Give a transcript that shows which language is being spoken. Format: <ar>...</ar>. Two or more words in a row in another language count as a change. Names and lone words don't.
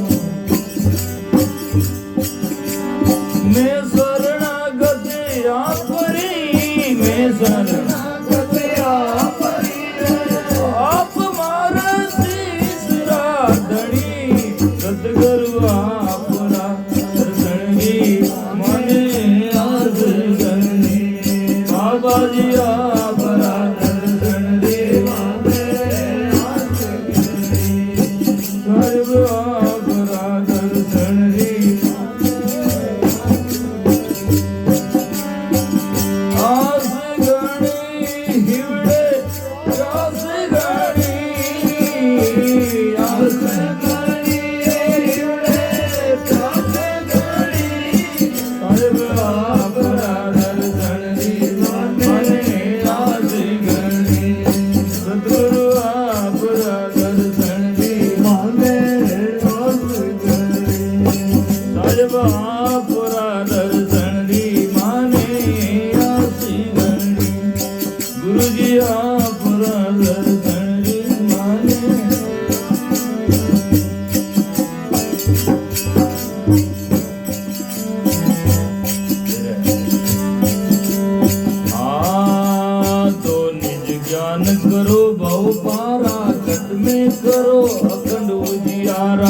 <mwr>मैं शरणागत आपरी, मैं शरणागत आपरी। आप मारा शीस राधणी, सतगुरु आपरा दर्शनी मने आस गणी। बाबा जी आपरा दर्शन रे माने आस गणी। सर्व आपरा दर्शन रे आस गणी। हिवड़े आस गणी, आस गणी हिवड़े आस गणी। सर्व आपरा दर्शन रे मने आस गणी। सतगुरु आपरा दर्शन रे मने आस गणी। सर्व आपरा दर्शन रे मने आस गणी। गुरु जी आपरा दर्शन रे मने।</mwr> <hi>तो निज ज्ञान करो बहु पारा, कट में करो अखंड उजियारा।</hi>